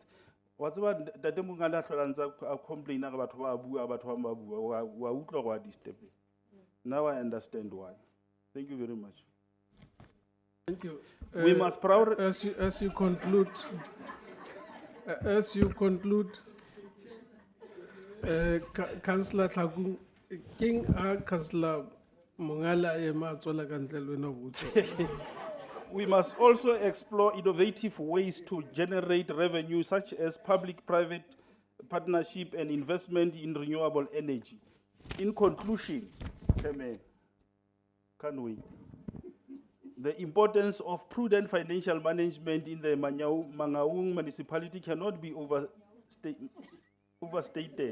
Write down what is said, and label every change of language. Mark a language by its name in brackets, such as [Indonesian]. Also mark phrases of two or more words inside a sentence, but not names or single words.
[English] What's about the complain about now I understand why. Thank you very much. Thank you. We must as you conclude, Councillor Tlhakung, King Councillor Mongala [Southern Sotho] ema tswela ka ntle le wena ho botsa. [English] We must also explore innovative ways to generate revenue, such as public-private partnership and investment in renewable energy. In conclusion, Chairman, can we? The importance of prudent financial management in the Mangaung municipality cannot be overstated.